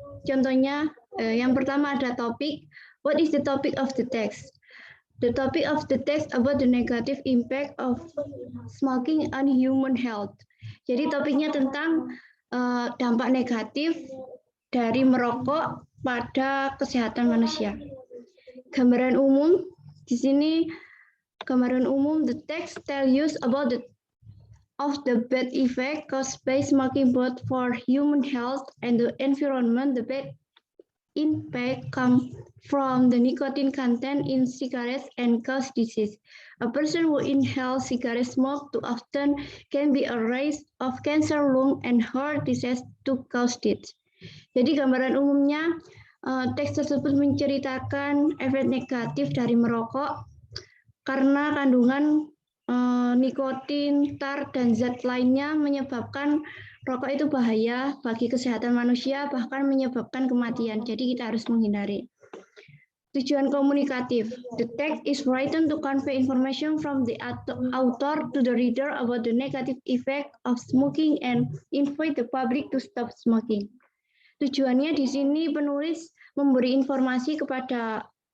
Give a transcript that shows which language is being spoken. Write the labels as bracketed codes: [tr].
[id] Contohnya, yang pertama ada topik. [en] What is the topic of the text? The topic of the text about the negative impact of smoking on human health. [id] Jadi topiknya tentang dampak negatif dari merokok pada kesehatan manusia. Gambaran umum, di sini gambaran umum, [en] the text tell you about the bad effect caused by smoking both for human health and the environment. The bad impact come from the nicotine content in cigarettes and cause disease. A person who inhales cigarette smoke too often can be at risk of cancer, lung, and heart disease to cause death. [id] Jadi gambaran umumnya, teks tersebut menceritakan efek negatif dari merokok karena kandungan nikotin, tar, dan zat lainnya menyebabkan rokok itu bahaya bagi kesehatan manusia, bahkan menyebabkan kematian. Jadi kita harus menghindari. Tujuan komunikatif. [en] The text is written to convey information from the author to the reader about the negative effect of smoking and invite the public to stop smoking. [id] Tujuannya di sini penulis memberi informasi kepada